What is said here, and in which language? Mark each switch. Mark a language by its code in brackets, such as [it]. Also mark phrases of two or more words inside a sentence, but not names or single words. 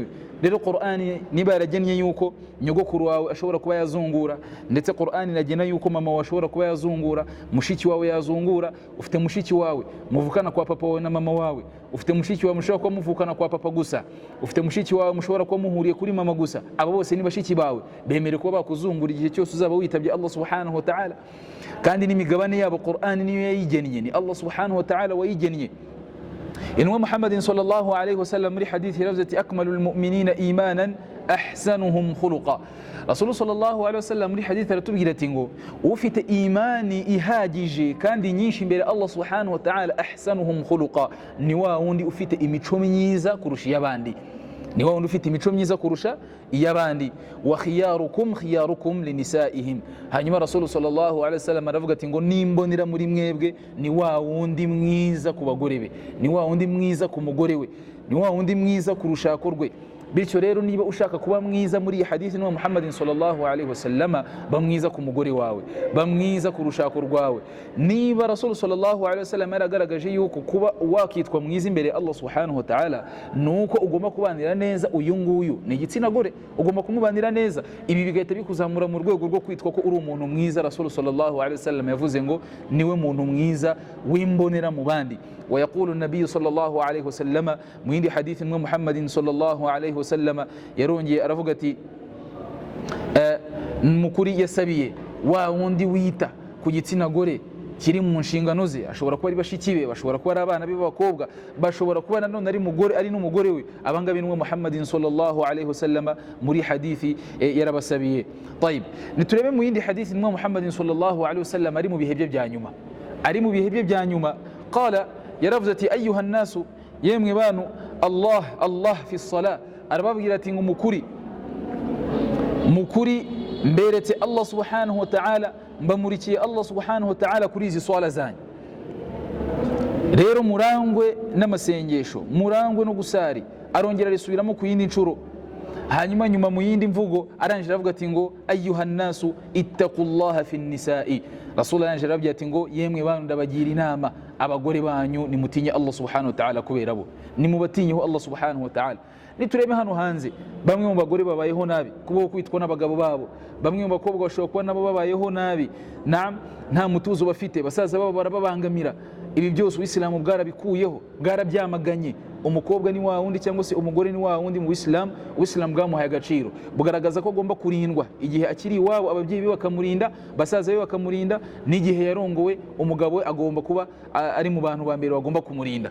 [rw] Rero Qur'ani niba yaragennye yuko nyogokuru wawe ashobora kuba yazungura, ndetse Qur'ani iragena yuko mama wawe ashobora kuba yazungura, mushiki wawe yazungura, ufite mushiki wawe muvukana kwa papa wawe na mama wawe, ufite mushiki wawe mushobora kuba muvukana kwa papa gusa, ufite mushiki wawe mushobora kuba muhuriye kuri mama gusa, abo bose ni bashiki bawe, bemere kuba bakuzungura igihe cyose uzaba witabye Allah [ar] سبحانه وتعالى. [rw] Kandi n'imigabane yabo Qur'ani niyo yayigennye, ni Allah [ar] سبحانه وتعالى [rw] wayigennye. Intumwa Muhammadin [ar] صلى الله عليه وسلم [rw] muri hadithi yaravuze ati [ar] أكمل المؤمنين إيمانا أحسنهم خلقا. [rw] Rasul [ar] صلى الله عليه وسلم [rw] muri hadithi aratubwira ati ngo ufite imani ihagije kandi nyinshi imbere Allah [ar] سبحانه وتعالى, أحسنهم خلقا, [rw] ni wa wundi ufite imico myiza kurusha iy'abandi, ni wa wundi ufite imico myiza kurusha iy'abandi. [ar] وخياركم لنسائهم. [rw] Hanyuma Rasul [ar] صلى الله عليه وسلم [rw] aravuga ati ngo nimbonera muri mwebwe ni wa wundi mwiza ku bagore be, ni wa wundi mwiza ku mugore we, ni wa wundi mwiza ku rushako rwe. Bityo rero niba ushaka kuba mwiza muri iyi hadithi n'uwa Muhammadin [ar] صلى الله عليه وسلم, [rw] ba mwiza ku mugore wawe, ba mwiza ku rushako rwawe. Niba Rasul [ar] صلى الله عليه وسلم [rw] yaragaragaje yuko kuba wakitwa mwiza imbere Allah [ar] سبحانه وتعالى [rw] nuko ugomba kubanira neza uyu nguyu ni igitsina gore, ugomba kumubanira neza, ibi bigahita bikuzamura mu rwego rwo kwitwa ko uri umuntu mwiza. Rasul [ar] صلى الله عليه وسلم [rw] yavuze ngo niwe muntu mwiza w'imbonera mu bandi. [ar] ويقول النبي صلى الله عليه وسلم [rw] من حديث من محمد صلى الله عليه وسلم يرونجي أرفقتي mukuri yasabiye wa wundi wita ku gitsina gore kiri mu nshingano ze, ashobora kuba ari bashiki be, bashobora kuba ari abana be b'abakobwa, bashobora kuba nanone ari mugore ari n'umugore we. Abangabi n'uwo Muhammadin [ar] صلى الله عليه وسلم [rw] muri hadithi yarabasabiye. Tayib, niturebe mu yindi hadithi n'uwo Muhammadin [ar] صلى الله عليه وسلم [rw] ari mu bihe bye bya nyuma, ari mu bihe bye bya nyuma. Qala, yaravuze ati [ar] أيها الناس, [rw] yemwe bantu, [ar] الله في الصلاة, [rw] arababwira ati ngo mukuri mberetse Allah [ar] سبحانه وتعالى, [rw] mbamurikiye Allah [ar] سبحانه وتعالى [rw] kuri izi swala zanyu. Rero murangwe n'amasengesho, murangwe no gusari. Arongera risubiramo ku yindi ncuro, hanyuma nyuma mu yindi mvugo arangira avuga ati ngo [ar] أيها الناس اتقوا الله في النساء. [rw] Rasulullah arangira avuga ati ngo yemwe bantu ndabagira inama, abagore banyu nimutinye Allah [ar] سبحانه وتعالى [rw] kubera bo, nimubatinyeho Allah [ar] سبحانه وتعالى. [rw] Niturebe hano hanze, bamwe mu bagore babayeho nabi kubo kwitwa n'abagabo babo, bamwe mu bakobwa bashobora kuba nabo babayeho nabi, nta mutuzo bafite, basaza babo barababangamira. Ibi byose Uislamu bwarabikuyeho, bwarabyamaganye. Umukobwa ni wa wundi cyangwa se umugore ni wa wundi mu Uislamu, Uislamu bwamuhaye agaciro, bugaragaza ko agomba kurindwa igihe akiri iwabo, ababyeyi be bakamurinda, basaza be bakamurinda, n'igihe yarongowe umugabo we agomba kuba ari mu bantu ba mbere bagomba kumurinda.